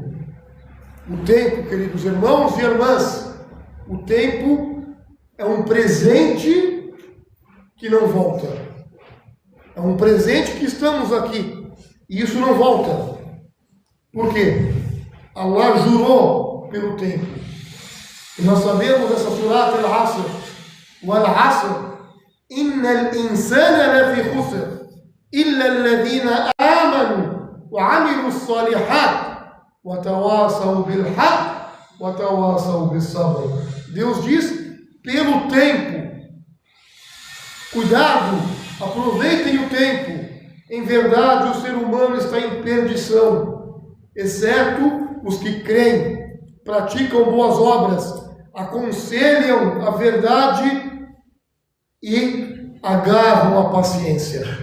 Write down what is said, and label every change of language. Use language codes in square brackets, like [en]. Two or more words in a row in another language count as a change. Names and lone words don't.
[pt] O tempo, queridos irmãos e irmãs, o tempo é um presente que não volta. É um presente que estamos aqui e isso não volta. Por quê? Allah jurou pelo tempo. E nós sabemos nessa [ar] سورة العصر والعصر إن الإنسان لفي خسر إلا الذين آمنوا وعملوا الصالحات وتواصوا بالحق وتواصوا بالصبر. [pt] Deus diz: pelo tempo. Cuidado, aproveitem o tempo. Em verdade, o ser humano está em perdição, exceto os que creem, praticam boas obras, aconselham a verdade e agarram a paciência.